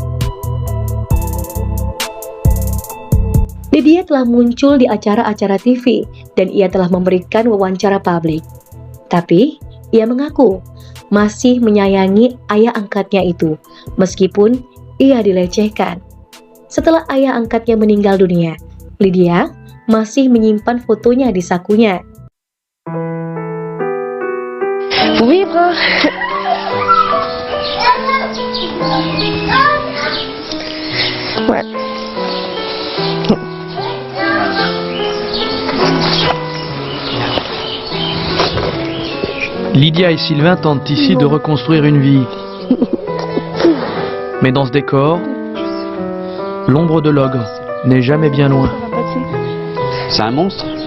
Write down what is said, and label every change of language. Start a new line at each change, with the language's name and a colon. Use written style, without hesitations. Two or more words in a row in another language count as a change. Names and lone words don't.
Indonesian: Lydia telah muncul di acara-acara TV dan ia telah memberikan wawancara publik. Tapi, ia mengaku masih menyayangi ayah angkatnya itu, meskipun ia dilecehkan. Setelah ayah angkatnya meninggal dunia, Lydia masih menyimpan fotonya di sakunya.
French: Vivre. Ouais. Lydia et Sylvain tentent ici de reconstruire une vie. Mais dans ce décor, l'ombre de l'ogre n'est jamais bien loin. C'est un monstre.